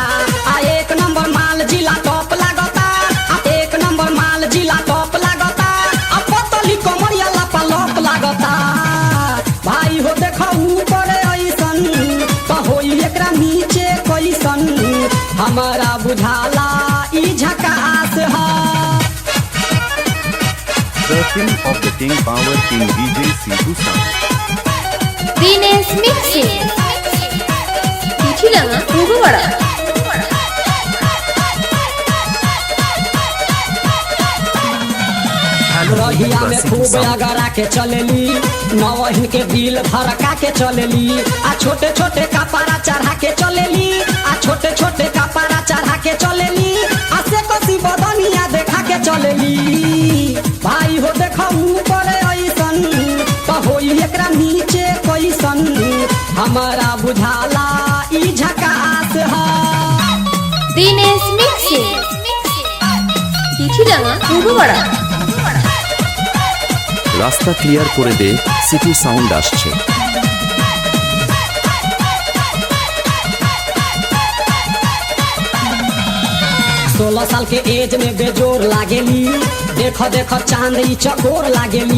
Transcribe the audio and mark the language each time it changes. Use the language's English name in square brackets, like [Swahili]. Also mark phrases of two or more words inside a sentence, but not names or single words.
[Bhojpuri] आ एक नंबर माल जिला टॉप लागता, आ एक नंबर माल जिला टॉप लागता। आ पतली कमरिया लापा लॉप लागता। भाई हो देखा ऊपर ऐसन तो होई एकरा नीचे कैसन। हमारा बुझाला ई झकास है। [English] The king of the king power king DJ Situ Sound. [Bangla] দিনেশ মিক্সিং চিঠিডাঙ্গা পূর্বপাড়া। [Bhojpuri] रहिया में खूब अगरा के चलेली, नवहिन के दिल धड़का के चलेली। आ छोटे छोटे कपड़ा चढ़ा के चलेली, आ छोटे छोटे कपड़ा चढ़ा के चलेली। आ से कसी बदनिया देखा के चलेली। भाई हो देखा ऊपर ऐसन तो होई एकरा नीचे कैसन। हमारा बुझाला ई झकास है। [Bangla] দিনেশ মিক্সিং চিঠিডাঙ্গা পূর্বপাড়া। রাস্তা ক্লিয়ার করে দে, সিটু সাউন্ড আসছে। [Bhojpuri] 16 साल के एज में बेजोर लागेली, देखो देखो चांद ई चकोर लागेली।